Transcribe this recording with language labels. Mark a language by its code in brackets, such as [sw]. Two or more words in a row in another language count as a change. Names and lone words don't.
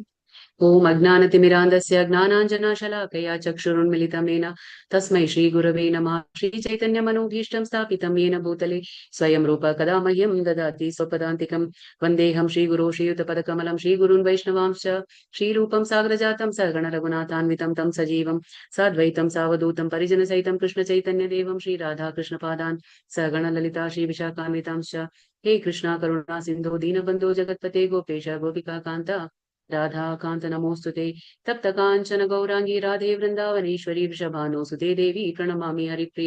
[sa] ഓം അജ്ഞാനതിമിരാന്ധസ്യ ജ്ഞാനാഞ്ജനശലാകയാ ചക്ഷുരുന്മിലിതം യേന തസ്മൈ ശ്രീഗുരവേ നമഃ. ശ്രീചൈതന്യമനോഭീഷ്ടം സ്ഥാപിതം യേന ഭൂതലേ സ്വയം രൂപ കഥാ മഹ്യം ദദാതി സ്വപദാന്തികം. വന്ദേഹം ശ്രീഗുരോ ശ്രീയുതപദകമലം ശ്രീഗുരുन् വൈഷ്ണവാംശ്ച ശ്രീരൂപം സാഗരജാതം സഗണ രഘുനാഥാन्वितं तं सजीवं साद्वैतं सावधूतं परिजनसहितं कृष्णचैतन्यदेवं श्रीराधाकृष्णपादान् सगण ललिता श्रीविशाखान्वितांश्च. हे कृष्णा करुणा सिन्धो दीनबन्धो जगत्पते गोपेश गोपिका कान्त राधा कांत नमोस्तुते. तप्त कांचन गौरांगी राधे वृंदावनेश्वरी वृषभानुसुते देवी प्रणमामि हरिप्रिये.